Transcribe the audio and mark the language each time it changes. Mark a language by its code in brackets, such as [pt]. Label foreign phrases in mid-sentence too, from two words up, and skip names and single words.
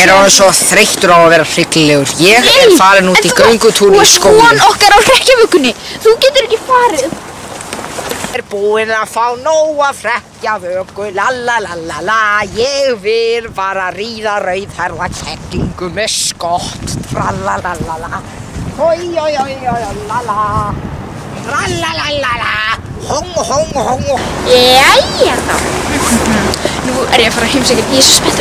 [is] Ég er orðinn svo þreyttur á að vera hryllilegur. Ég er farin út í göngutúr í Þú skóginn. ert von okkar á hrekkjavökunni. Þú getur ekki farið. Ég er búinn að fá nóg af hrekkjavöku, lalalala. Ég vil bara ríða rauðhærða kettlingu með skott, tralalala. Hoi, oi, oi, oi, lala. Tralalala. Hong, hong, hong. Jæja þá. Nú er ég að fara að heimsækja. Ég er svo spenntur.